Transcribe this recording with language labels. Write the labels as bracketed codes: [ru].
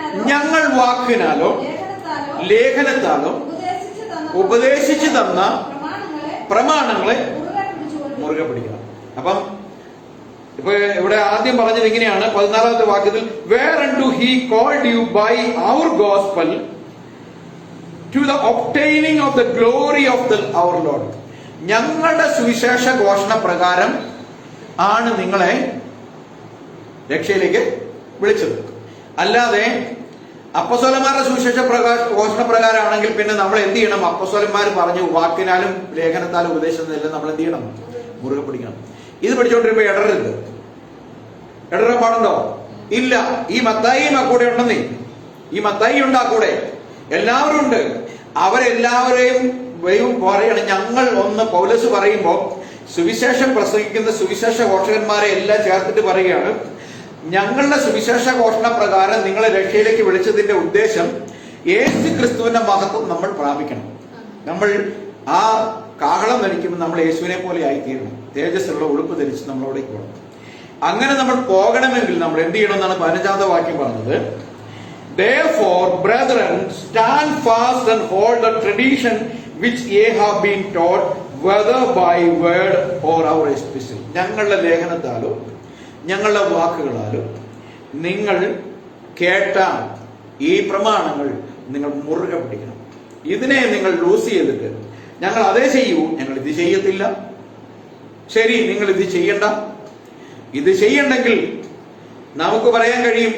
[ml] ഞങ്ങൾ വാക്കിനാലോ ലേഖനത്താലോ ഉപദേശിച്ചു തന്ന പ്രമാണങ്ങളെ മുറുകെ പിടിക്കണം. അപ്പം ഇപ്പൊ ഇവിടെ ആദ്യം പറഞ്ഞത് ഇങ്ങനെയാണ്. 14-ാമത്തെ വാക്യത്തിൽ [en] whereunto he called you by our gospel to the obtaining of the glory of our Lord. [ml] ഞങ്ങളുടെ സുവിശേഷ ഘോഷണ പ്രകാരം ആണ് നിങ്ങളെ രക്ഷയിലേക്ക് വിളിച്ചത്. അല്ലാതെ അപ്പോസ്തലന്മാരുടെ സുവിശേഷ ഘോഷണ പ്രകാരമാണെങ്കിൽ പിന്നെ നമ്മൾ എന്ത് ചെയ്യണം? അപ്പോസ്തലന്മാർ പറഞ്ഞു വാക്കിനാലും ലേഖനത്താലും ഉപദേശത്തിനെല്ലാം നമ്മൾ എന്ത് ചെയ്യണം? മുറുകെ പിടിക്കണം. ഇത് പഠിച്ചോണ്ടിരുമ്പോ ഇടറാൻ പാടുണ്ടോ? ഇല്ല. ഈ മത്തായിയും ആ കൂടെ ഉണ്ടെന്നേ. ഈ മത്തായി ഉണ്ട് ആ കൂടെ, എല്ലാവരും ഉണ്ട്. അവരെല്ലാവരെയും ദൈവം പറയണം. ഞങ്ങൾ ഒന്ന് പൗലോസ് പറയുമ്പോ സുവിശേഷം പ്രസംഗിക്കുന്ന സുവിശേഷ ഘോഷകന്മാരെ എല്ലാം ചേർത്തിട്ട് പറയുകയാണ്, ഞങ്ങളുടെ സുവിശേഷ ഘോഷണ പ്രകാരം നിങ്ങളെ രക്ഷയിലേക്ക് വിളിച്ചതിന്റെ ഉദ്ദേശം യേശു ക്രിസ്തുവിന്റെ മഹത്വം നമ്മൾ പ്രാപിക്കണം. നമ്മൾ ആ കാഹളം ധരിക്കുമ്പോൾ നമ്മൾ യേശുവിനെ പോലെ ആയിത്തീരണം. തേജസ്സുള്ള ഉടുപ്പ് ധരിച്ച് നമ്മളോടേക്ക് പോകണം. അങ്ങനെ നമ്മൾ പോകണമെങ്കിൽ നമ്മൾ എന്ത് ചെയ്യണം എന്നാണ് 15-ാമത്തെ വാക്യം പറഞ്ഞത്. [en] Therefore, brethren, stand fast and hold the tradition which ye have been taught, whether by word or our epistle. [ml] ഞങ്ങളുടെ ലേഖനത്താലോ ഞങ്ങളുടെ വാക്കുകളാലോ നിങ്ങൾ കേട്ട ഈ പ്രമാണങ്ങൾ നിങ്ങൾ മുറുകെ പിടിക്കണം. ഇതിനെ നിങ്ങൾ ലൂസ് ചെയ്തിട്ട് ഞങ്ങൾ അതേ ചെയ്യൂ, ഞങ്ങൾ ഇത് ചെയ്യത്തില്ല, ശരി നിങ്ങൾ ഇത് ചെയ്യണ്ട, ഇത് ചെയ്യണ്ടെങ്കിൽ നമുക്ക് പറയാൻ കഴിയും.